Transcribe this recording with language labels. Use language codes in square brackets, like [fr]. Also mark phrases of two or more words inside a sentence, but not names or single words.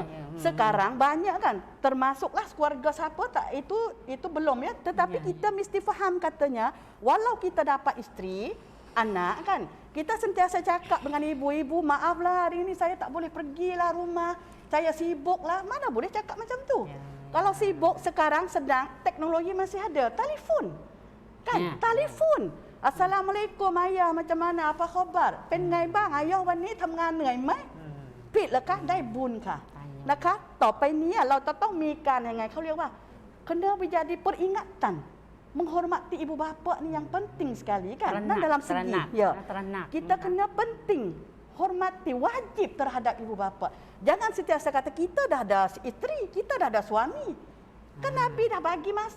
[ms] Sekarang banyak kan, termasuklah keluarga siapa tak itu belum ya, tetapi kita mesti faham katanya, walau kita dapat isteri, anak kan, kita sentiasa cakap dengan ibu-ibu, maaflah hari ini saya tak boleh pergilah rumah, saya sibuklah. Mana boleh cakap macam tu. Kalau sibuk sekarang sedang teknologi masih ada, telefon. Kan, telefon. Assalamualaikum ayah, macam mana, apa khabar [th] เป็นไงบ้างayah วันนี้ทำงานเหนื่อยไหมผิดแล้วคะได้บุญค่ะนะคะต่อไปนี้เราจะต้องมีการยังไงเขาเรียกว่า [ms] kena menjadi peringatan menghormati ibu bapa ni yang penting sekali kan. Dan dalam segi kita kena penting hormati, wajib terhadap ibu bapa. Jangan sentiasa kata kita dah ada isteri, kita dah ada suami. Kan Nabi dah bagi masa.